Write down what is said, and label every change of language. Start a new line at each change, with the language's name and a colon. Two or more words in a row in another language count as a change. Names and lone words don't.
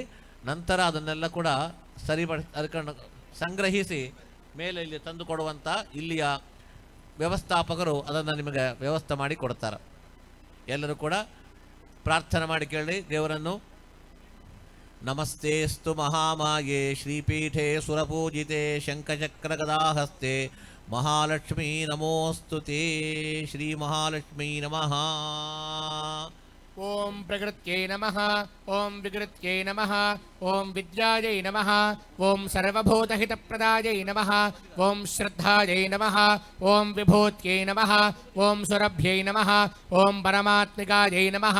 Kannada: ನಂತರ ಅದನ್ನೆಲ್ಲ ಕೂಡ ಅದಕ್ಕೆ ಸಂಗ್ರಹಿಸಿ ಮೇಲೆ ಇಲ್ಲಿ ತಂದು ಕೊಡುವಂಥ ಇಲ್ಲಿಯ ವ್ಯವಸ್ಥಾಪಕರು ಅದನ್ನು ನಿಮಗೆ ವ್ಯವಸ್ಥೆ ಮಾಡಿ ಕೊಡ್ತಾರೆ. ಎಲ್ಲರೂ ಕೂಡ ಪ್ರಾರ್ಥನೆ ಮಾಡಿ ಕೇಳಿ ದೇವರನ್ನು.
Sanskrit: ನಮಸ್ತೆಸ್ತು ಮಹಾಮಾಯೇ ಶ್ರೀಪೀಠೆ ಸುರಪೂಜಿತೆ ಶಂಖಚಕ್ರಗದಾಹಸ್ತೆ ಮಹಾಲಕ್ಷ್ಮೀ ನಮೋಸ್ತುತೇ. ಶ್ರೀ ಮಹಾಲಕ್ಷ್ಮೀ ನಮಃ. ಓಂ ಪ್ರಕೃತ್ಯೈ ನಮಃ. ಓಂ ವಿಕೃತ್ಯೈ ನಮಃ. ಓಂ ವಿದ್ಯಾಯೈ ನಮಃ. ಓಂ ಸರ್ವಭೂತಹಿತಪ್ರದಾಯೈ ನಮಃ. ಓಂ ಶ್ರದ್ಧಾಯೈ ನಮಃ. ಓಂ ವಿಭೂತ್ಯೈ ನಮಃ. ಓಂ ಸುರಭ್ಯೈ ನಮಃ. ಓಂ ಪರಮಾತ್ಮಿಕಾಯೈ ನಮಃ.